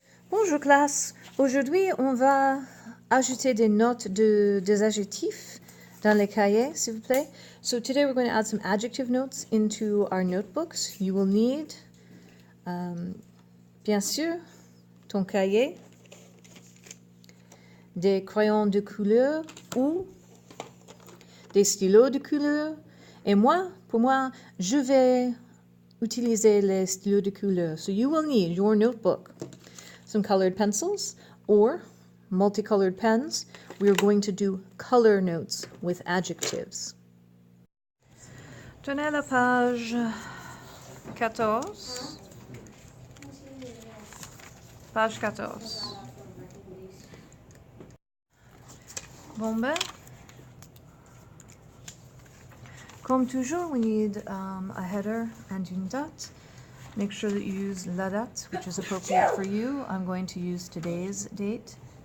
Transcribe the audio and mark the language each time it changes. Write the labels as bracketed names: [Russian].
[French] Bonjour classe, aujourd'hui on va ajouter des notes des adjectifs dans les cahiers, s'il vous plaît. [English] So today we're going to add some adjective notes into our notebooks. You will need, [French] bien sûr, ton cahier, des crayons de couleur ou des stylos de couleur. Et moi, pour moi, je vais utiliser les stylos de couleur. [English] So you will need your notebook, some colored pencils or multicolored pens. We are going to do color notes with adjectives. [French] Tenez la page 14. [English] Page 14. [French] Bon ben, comme toujours, [English] we need a header and [French] une date. [English] Make sure that you use la date, which is appropriate for you. I'm going to use today's date.